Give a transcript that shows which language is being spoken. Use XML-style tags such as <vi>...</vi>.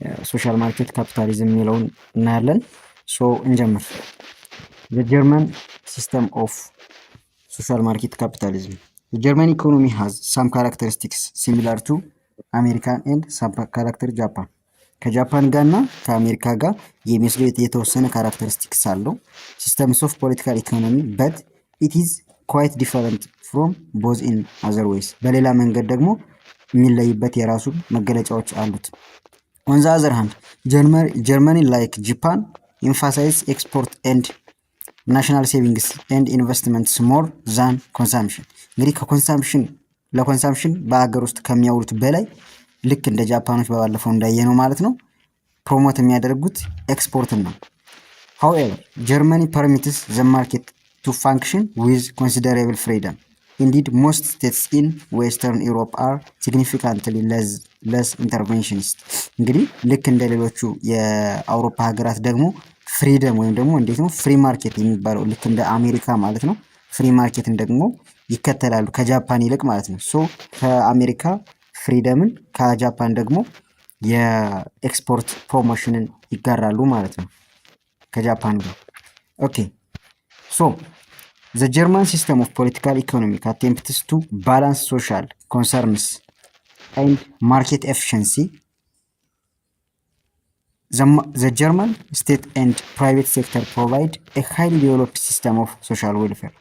<am>ሶሻል ማርኬት ካፒታሊዝም የሚለውን እናያለን። እንጀምር።</am> <en>ጀርመን ሲስተም ኦፍ ሶሻል ማርኬት ካፒታሊዝም German economy has some characteristics similar to American and some character Japan.</en> <am>ከጃፓን ጋርና ከአሜሪካ ጋር የሚመስሉ የተወሰነ ካራክተሪስቲክስ አለው</am> <en>systems of political economy, but it is quite different from both in other ways.</en> <am>በሌላ መንገድ ደግሞ የሚለይበት የራሱ መገለጫዎች አሉት።</am> <en>On the other hand, Germany like Japan emphasizes export and ናሽናል ሴቪንግስ ኤንድ ኢንቨስትመንትስ ሞር ዛን ኮንሳምፕሽን።</en> <am>እንግዲህ ለኮንሳምፕሽን በሀገር ውስጥ ከሚያውሉት በላይ ልክ እንደ ጃፓኖች በባለፈው እንዳየነው ማለት ነው ፕሮሞት የሚያደርጉት ኤክስፖርትን ነው።</am> <en>however Germany permits the market to function with considerable freedom. Indeed, most states in Western Europe are significantly less interventionist.</en> <am>እንግዲህ ልክ እንደ ሌሎቹ የአውሮፓ ሀገራት ደግሞ ፍሪደም ወይም ደግሞ እንዴት ነው ፍሪ ማርኬት የሚባለው ልክ እንደ አሜሪካ ማለት ነው ፍሪ ማርኬትን ደግሞ ይከተላሉ ከጃፓን ይልቅ ማለት ነው። ከአሜሪካ ፍሪደምን ከጃፓን ደግሞ የኤክስፖርት ፕሮሞሽንን ይጋራሉ ማለት ነው ከጃፓን ጋር።</am> <en>ኦኬ the German system of political economic attempts to balance social concerns and market efficiency. The German state and private sector provide a highly developed system of social welfare.</en>